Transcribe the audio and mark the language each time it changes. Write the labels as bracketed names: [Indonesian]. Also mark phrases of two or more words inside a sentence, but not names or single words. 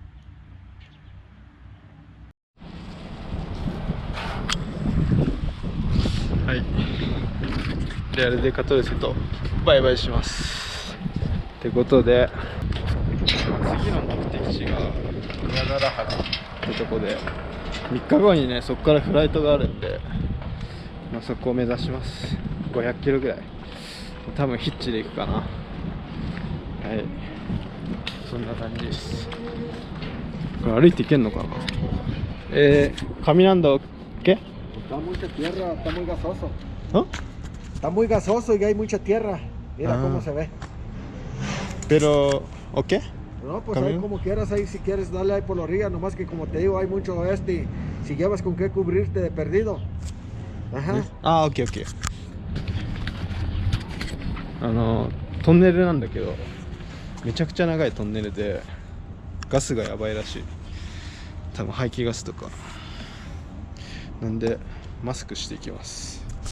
[Japanese] はい、レアルデカトルセとバイバイしますってことで、次の目的地がグアダラハラってとこで、3日後にね、そこからフライトがあるんで、そこを目指します。500キロぐらい、多分ヒッチで行くかな。はい、そんな感じです。これ歩いて行けんのかな。 [Spanish] caminando ¿qué? Está mucha tierra, está muy gasoso. ¿No? Está muy gasoso y hay mucha tierra. Mira cómo se ve. Pero, ¿o qué? No, pues ahí como quieras, ahí si quieres dale ahí por la orilla, nomás que como te digo hay mucho y si llevas con qué cubrirte de perdido. Ajá. [Japanese] オッケーオッケー。トンネルなんだけど、めちゃくちゃ長いトンネルでガスがやばいらしい。多分排気ガスとかなんでマスクしていきます。